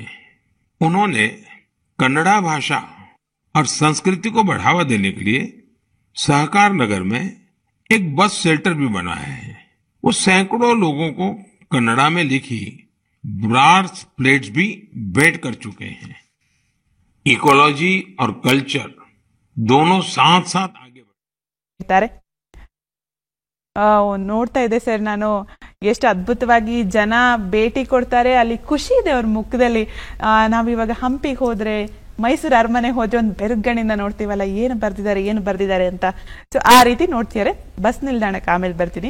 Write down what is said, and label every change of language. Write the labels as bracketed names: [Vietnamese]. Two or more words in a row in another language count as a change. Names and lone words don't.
[Hindi] उन्होंने कन्नड़ा भाषा और संस्कृति को बढ़ावा देने के लिए सहकार नगर में एक [English] bus shelter [Hindi] भी बनाया है। वो सैकड़ों लोगों को कन्नड़ा में लिखी [English] brass plates [Hindi] भी भेंट कर चुके हैं। इकोलॉजी और कल्चर दोनों साथ साथ आगे बढ़े। [Kannada] ನೋಡ್ತಾ ಇದೆ ಸರ್, ನಾನು ಎಷ್ಟು ಅದ್ಭುತವಾಗಿ ಜನ ಭೇಟಿ ಕೊಡ್ತಾರೆ, ಅಲ್ಲಿ ಖುಷಿ ಇದೆ ಅವ್ರ ಮುಖದಲ್ಲಿ. ನಾವಿವಾಗ ಹಂಪಿಗೆ ಹೋದ್ರೆ, ಮೈಸೂರು ಅರಮನೆ ಹೋದ್ರೆ ಒಂದು ಬೆರಗಣಿಂದ ನೋಡ್ತೀವಲ್ಲ, ಏನು ಬರ್ದಿದ್ದಾರೆ ಅಂತ. ಸೊ ಆ ರೀತಿ ನೋಡ್ತಿದ್ದಾರೆ. ಬಸ್ ನಿಲ್ದಾಣಕ್ಕೆ ಆಮೇಲೆ ಬರ್ತೀನಿ.